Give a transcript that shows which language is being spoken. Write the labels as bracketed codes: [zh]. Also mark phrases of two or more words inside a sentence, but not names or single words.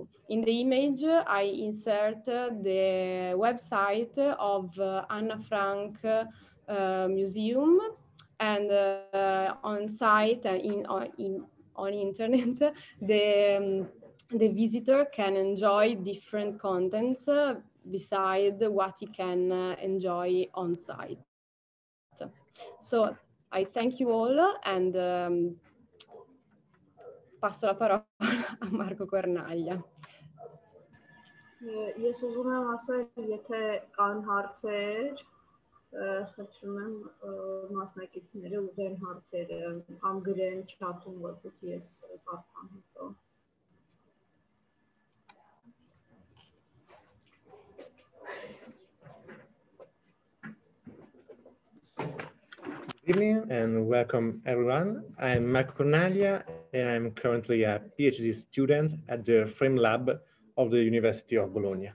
[en] In the image, I insert the website of Anna Frank Museum, and on site on internet, the visitor can enjoy different contents beside what he can enjoy on site. So I thank you all, and [it] passo la parola a Marco Cornaglia. [hy] Ես ուզում եմ ասել, եթե կան հարցեր, խնդրում եմ մասնակիցները ուղղեն հարցերը կամ գրեն չաթում, որպեսզի ես կարդամ հետո։ [en] Good evening and welcome everyone. I'm Marco Cornaglia and I'm currently a PhD student at the Frame Lab of the University of Bologna.